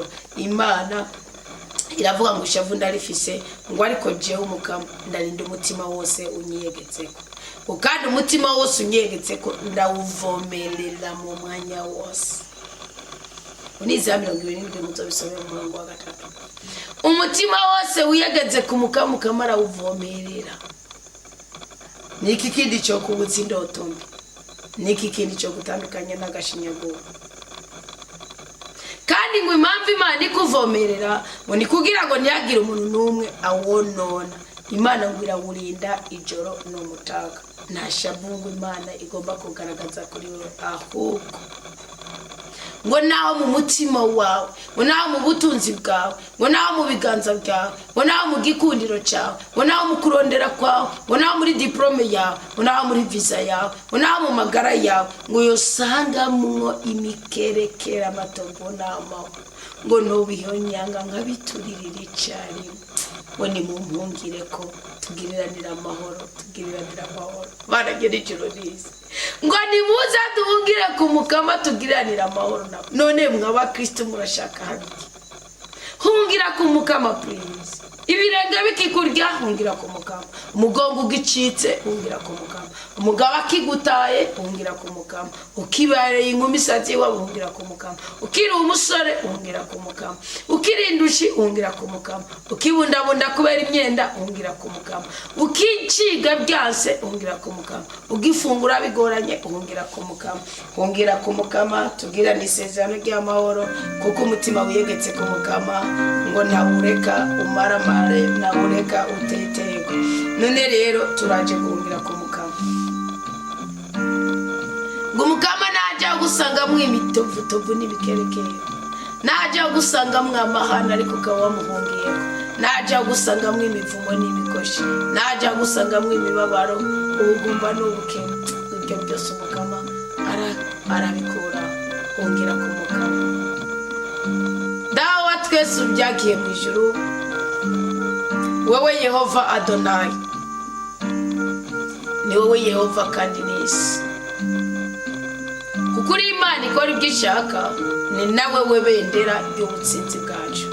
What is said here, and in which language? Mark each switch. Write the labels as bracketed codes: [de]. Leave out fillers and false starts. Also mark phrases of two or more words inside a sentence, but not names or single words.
[rn] Imana iravuga ngo ishavu ndarifise, ngo ariko jewe Umukama ndarinda umutima wose unyiyegetseko, kandi umutima wose unyiyegetseko ndawuvomerera mu mwanya wose. Uniza 27 muzobisomera mu murongo wa 3. Umutima wose wiyegeze ku Mukama, Mukama arawuvomerera. [rw] Niki kindi cyo kubutsa indoto mbi, niki kindi cyo gutandukanya n'agashinyaguro. [rn] Kandi ngo impamvu Imana ikuvomerera ngo ni kugira ngo ntiyagire umuntu n'umwe awonona. Imana ngo irawurinda ijoro n'umutaga. Nta shabungu Imana igomba kugaragaza kuri wewe, ahubwo ngo naho mu mutima wawe, ngo naho mu butunzi bwawe, ngo naho mu biganza byawe, ngo naho mu gikundiro cyawe, ngo naho mu kurondera kwawe, ngo naho muri diplome yawe, ngo naho muri visa yawe, ngo naho mu magara yawe, ngo yosangamwo imikerekera amatongo n'amaho, ngo nobihonyanga nkabituririra icari, ngo nimumpungire ko tugiriranira amahoro, tugiriranira amahoro. Baragera ijoro riza ngo nimuze duhungire ku Mukama tugiriranira amahoro. None mw'abakristo murashaka habiki? Hungira ku Mukama please. Ibirenge bikikurya hungira ku Mukama, umugongo ugicitse hungira ku Mukama, umugabo akigutaye hungira ku Mukama, ukibareye inkumi sati wa hungira ku Mukama, ukiri umusore hungira ku Mukama, ukirindushi hungira ku Mukama, ukibundabunda kubera imyenda hungira ku Mukama, ukiciga byanse hungira ku Mukama, ugifungura bigoranye hungira ku Mukama. Hungira ku Mukama tugirana isezerano ry'amahoro, kuko umutima wiyegetse ku Mukama ngo ntawureka umarama naureka utetego. None rero turaje guhungira ku Mukama. Ngo Mukama najya gusanga mwimitovutovu n'ibikerekere, najya gusanga mwamahana ariko kawamuhungiye, najya gusanga mwimivumo n'ibikoshi, najya gusanga mwimibabaro, ubugumba n'ubukene. Ibyo byose Mukama arabikura. Hungira ku Mukama. Dawa twese ubyagiye mu ijuru, wewe Yehova Adonai, ni wowe Yehova kandi n'isi. Kuko uri Imana ikora ibyo ishaka, ni nawe we bendera ry'ubutsinzi bwacu.